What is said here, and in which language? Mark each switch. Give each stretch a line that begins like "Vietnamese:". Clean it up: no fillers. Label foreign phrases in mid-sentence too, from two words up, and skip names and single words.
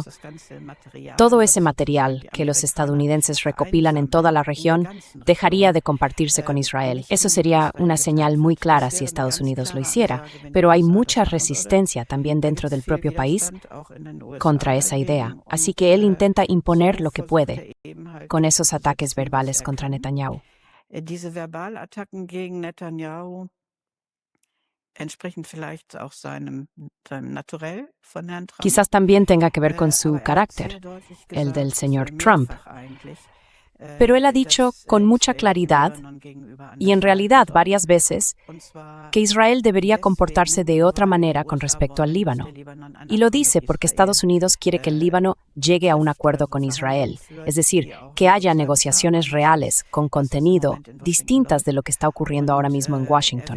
Spanish: Todo ese material que los estadounidenses recopilan en toda la región dejaría de compartirse con Israel. Eso sería una señal muy clara si Estados Unidos lo hiciera, pero hay mucha resistencia también dentro del propio país contra esa idea. Así que él intenta imponer lo que puede con esos ataques verbales contra Netanyahu.
German: Diese Verbalattacken gegen Netanyahu entsprechen vielleicht auch seinem Naturell von Herrn Trump.
Spanish: Quizás también tenga que ver con su carácter, el del señor Trump. Pero él ha dicho con mucha claridad, y en realidad varias veces, que Israel debería comportarse de otra manera con respecto al Líbano. Y lo dice porque Estados Unidos quiere que el Líbano llegue a un acuerdo con Israel, es decir, que haya negociaciones reales, con contenido, distintas de lo que está ocurriendo ahora mismo en Washington.